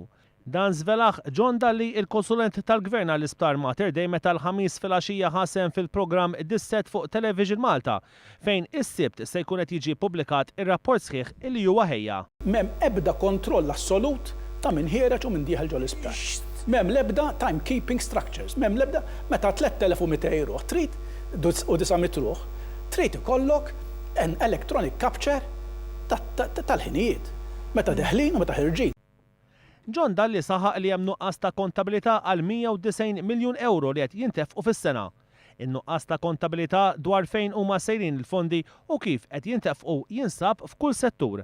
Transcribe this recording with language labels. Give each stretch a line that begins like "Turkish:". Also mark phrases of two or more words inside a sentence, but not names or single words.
Maltese: Dan żvelaħ John Dalli, il-konsulent tal-Gvern għall-Isptar Mater Dei meta l-ħamis filgħaxija ħasem fil-programm Disset fuq Television Malta, fejn is-Sibt se jkun qed jiġi ppubblikat ir-rapport sħiħ li huwa ħejja. M'hemm ebda kontroll assolut ta' min ħiereġ u min dieħel ġol isptar. M'hemm l-ebda
English: timekeeping structures,
Maltese: m'hemm l-ebda meta 3200 jruħ trid u 900 ruħ, trid ikollok
English: an electronic capture
Maltese: tal-ħinijiet meta deħlin u meta ħirġin. John Dalli saħaq li hemm nuqqas ta' kontabilità għal 190 miljun euro li qed jintefqu fis-sena. In-nuqqas ta' kontabilità dwar fejn huma sejrin il-fondi u kif qed jintefqu jinsab f'kull settur.